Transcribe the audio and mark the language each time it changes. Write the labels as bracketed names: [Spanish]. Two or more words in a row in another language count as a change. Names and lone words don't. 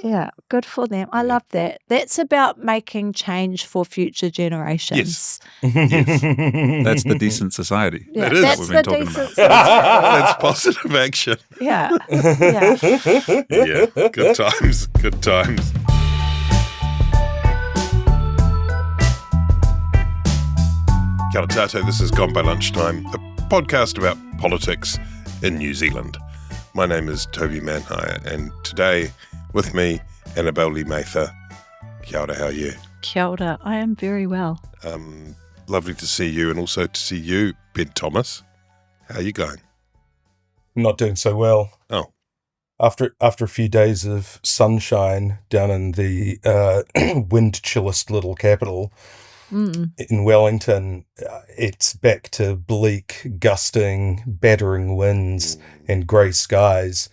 [English] Yeah, good for them. I love that. That's about making change for future generations. Yes. That's the decent society. Yeah, It is. that's What the we've been talking decent about. society. That's positive action. Yeah, yeah. Yeah, good times, good times. [Māori] Kia ora tātou, [English] this is Gone By Lunchtime, a podcast about politics in New Zealand. My name is Toby Manhire, and today with me, Annabelle Mather. [Māori] Kia ora, [English] how are you? [Māori] Kia ora. [English] I am very well. Lovely to see you, and also to see you, Ben Thomas. How are you going? Not doing so well. Oh. After a few days of sunshine down in the wind chillest little capital in Wellington, it's back to bleak, gusting, battering winds and grey skies.